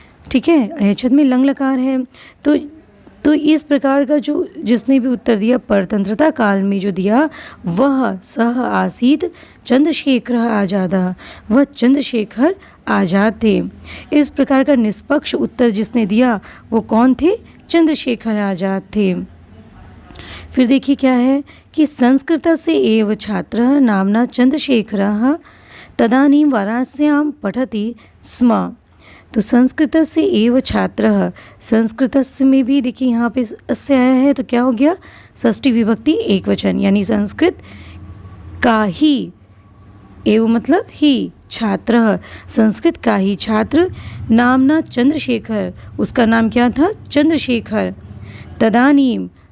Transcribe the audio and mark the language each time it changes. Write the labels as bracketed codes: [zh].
[hi] ठीक है, अयच्छत में लंग लकार है। तो इस प्रकार का जो जिसने भी उत्तर दिया परतंत्रता काल में जो दिया, वह [sa] सह आसीत चंद्रशेखर आज़ादः, [hi] वह चंद्रशेखर आज़ाद थे। इस प्रकार का निष्पक्ष उत्तर जिसने दिया वो कौन थे, चंद्रशेखर आज़ाद थे। फिर देखिए क्या है कि [sa] संस्कृतस्य एव छात्रः नाम्ना चंद्रशेखरः तदानीं वाराणस्यां पठति स्म। [hi] तो [sa] संस्कृतस्य एव छात्रः, [hi] संस्कृतस्य में भी देखिए यहाँ पे अस्य आया है, तो क्या हो गया, षष्ठी विभक्ति एक वचन, यानी संस्कृत का ही, एव मतलब ही, छात्रः संस्कृत का ही छात्र, नामना चंद्रशेखर, उसका नाम क्या था, चंद्रशेखर। तदानीम